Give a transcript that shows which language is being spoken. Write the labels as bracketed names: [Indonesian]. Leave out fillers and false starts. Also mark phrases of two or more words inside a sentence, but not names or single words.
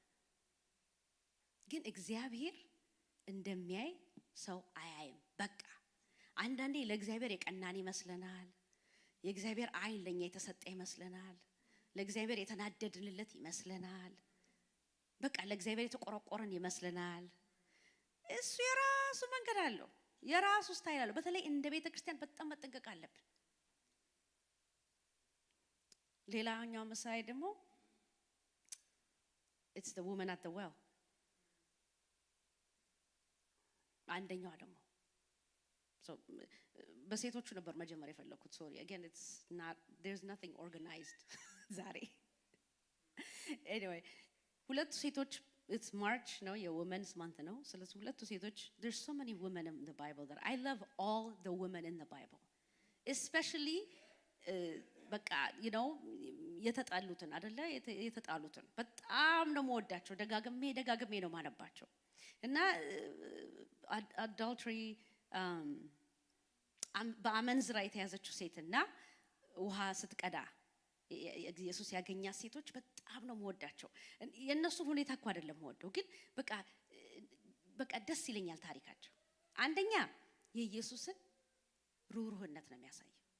[Amharic] ግን እግዚአብሔር እንደሚያይ ሰው አያይም በቃ አንዳንዴ ለእግዚአብሔር የቀናን ይመስለናል የእግዚአብሔር አይን ለኛ የተሰጠ ይመስለናል ለእግዚአብሔር የተናደድንለት ይመስለናል በቃ ለእግዚአብሔር የተቆረቆረን ይመስለናል እሱ የራሱ መንገድ አለው የራሱ ስታይል አለው በተለይ እንደ ቤተ ክርስቲያን በጣም መጠንቀቅ አለብን ሌላኛው ምሳሌ ደግሞ [English] it's the woman at the well [Amharic] አንደኛው ደግሞ so በሴቶቹ ነበር መጀመሪያ የፈለኩት [English] sorry again it's not there's nothing organized ዛሬ anyway [Amharic] ሁለቱ ሴቶች [English] it's March no your women's month no [Amharic] ስለዚህ ሁለቱ ሴቶች [English] there's so many women in the Bible that I love all the women in the Bible especially [Amharic] በቃ የተጣሉትን አይደለ የተጣሉትን በጣም ነው የምወዳቸው። ደጋግሜ ነው ማነባቸው። እና አዳልተሪ በአመንዝራ የተያዘችው ሴትና ውሃ ስትቀዳ ኢየሱስ ያገኛት ሴቶች በጣም ነው የምወዳቸው። የነሱ ሁኔታ እኮ አይደለም የምወደው፣ ግን በቃ ደስ ይለኛል ታሪካቸው። አንደኛ የኢየሱስን ሩህሩህነት ነው የሚያሳየው።